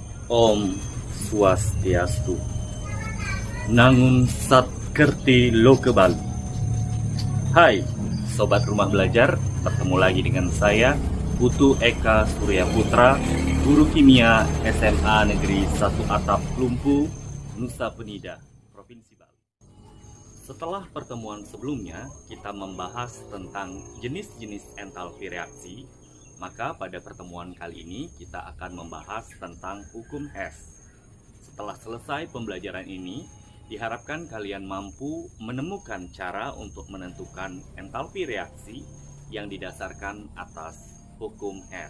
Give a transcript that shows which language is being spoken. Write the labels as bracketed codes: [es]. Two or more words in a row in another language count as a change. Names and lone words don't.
[ban] Om Swastiastu. [id] Nangun Sat Kerti Lokebal. Hai, Sobat Rumah Belajar, bertemu lagi dengan saya, Putu Eka Surya Putra, Guru Kimia SMA Negeri 1 Atap Klumpu, Nusa Penida, Provinsi Bali. Setelah pertemuan sebelumnya, kita membahas tentang jenis-jenis entalpi reaksi. Maka pada pertemuan kali ini kita akan membahas tentang hukum Hess. Setelah selesai pembelajaran ini, diharapkan kalian mampu menemukan cara untuk menentukan entalpi reaksi yang didasarkan atas hukum Hess.